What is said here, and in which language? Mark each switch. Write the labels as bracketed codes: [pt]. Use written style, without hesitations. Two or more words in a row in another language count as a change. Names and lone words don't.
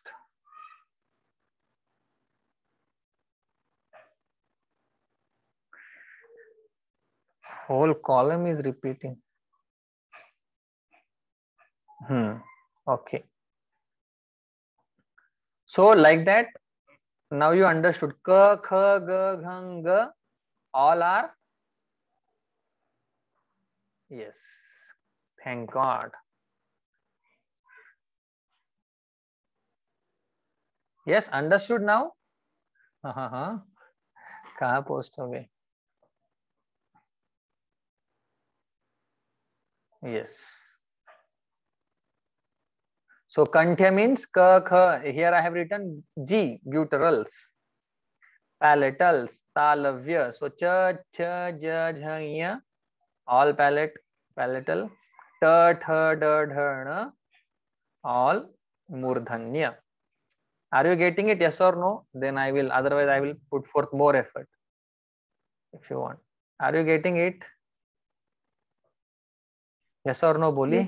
[en] Whole column is repeating. Okay. So like that, now you understood. Ka, kha, ga, ghang, ga, all are. Yes. Thank God. Yes, understood now. [hi] कहाँ post हो गए? [en] Yes. So Kanthya means ka, kha. Here I have written G, gutturals. Palatals, talavya. So cha, cha, ja, jha, ya, all palatal. Ta, tha, da, dha, na, all murdhanya. Are you getting it? Yes or no? Then I will. Otherwise, I will put forth more effort. If you want. Are you getting it? Yes or no, Boli?